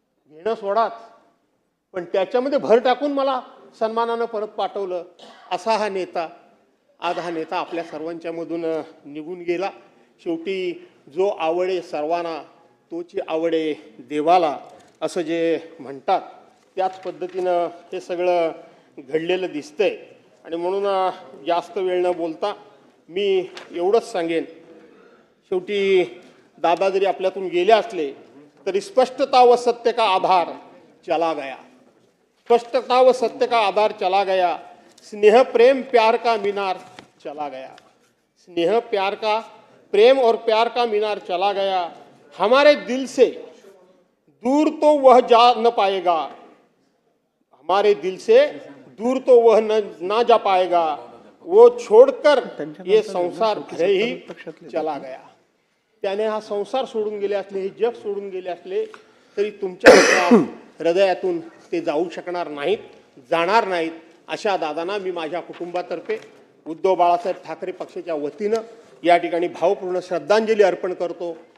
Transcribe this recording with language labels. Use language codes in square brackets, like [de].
[mr] घेणं सोडाच, पण त्याच्यामध्ये भर टाकून मला सन्मानानं परत पाठवलं. असा हा नेता, आज हा नेता आपल्या सर्वांच्या मधून निघून गेला. शेवटी जो आवडे सर्वांना तोची आवडे देवाला, असं जे म्हणतात, त्याच पद्धतीनं हे सगळं घडलेलं दिसतंय. आणि म्हणून जास्त वेळ न बोलता मी एवढंच सांगेन, शेवटी दादा जरी आपल्यातून गेले असले तरी [hi] स्पष्टता व सत्य का आधार चला गया, स्पष्टता व सत्य का आधार चला गया, स्नेह प्रेम प्यार का मीनार चला गया, स्नेह प्यार का प्रेम और प्यार का मीनार चला गया, हमारे दिल से दूर तो वह जा न पाएगा, हमारे दिल से दूर तो वह ना जा पाएगा, वो छोड़कर ये संसार भले ही चला गया. [mr] त्याने हा संसार सोडून गेले असले, हे जग सोडून गेले असले तरी तुमच्या हृदयातून ते जाऊ शकणार नाहीत, जाणार नाहीत. अशा दादांना मी माझ्या कुटुंबातर्फे उद्धव बाळासाहेब ठाकरे पक्षाच्या वतीनं या ठिकाणी भावपूर्ण श्रद्धांजली अर्पण करतो.